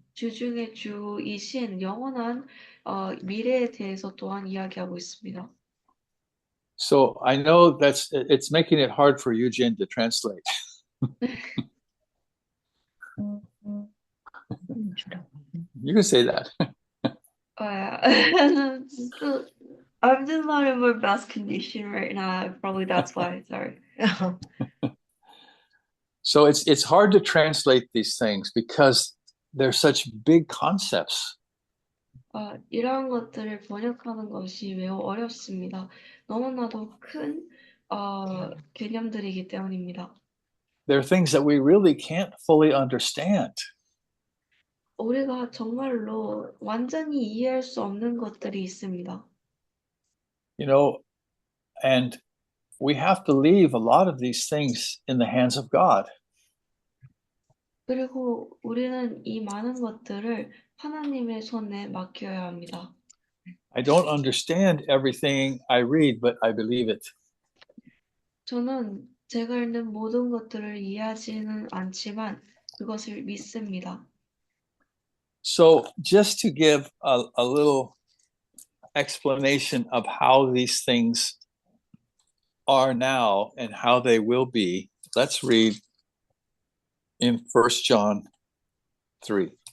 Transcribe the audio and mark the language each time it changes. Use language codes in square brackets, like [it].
[ko] 주중의 주이신 영원한 미래에 대해서 또한 이야기하고 있습니다. [en] So I know it's making it hard for Eugene to translate. You can say that. I'm just not in my best condition right now. Probably that's why. Sorry. So it's hard to translate these things because they're such big concepts. [ko] 이러한 것들을 번역하는 것이 매우 어렵습니다. 너무나도 큰 개념들이기 때문입니다. [en] They're things that we really can't fully understand. [ko] 우리가 정말로 완전히 이해할 수 없는 것들이 있습니다. [en] You know, and we have to leave a lot of these things in the hands of God. [ko] 그리고 우리는 이 많은 것들을 하나님의 손에 맡겨야 합니다. [en] I don't understand everything I read, but I believe it. [ko] 저는 제가 읽는 모든 것들을 이해하지는 않지만 그것을 믿습니다. [en] So just to give a little explanation of how these things are now and how they will be, let's read in 1 John 3.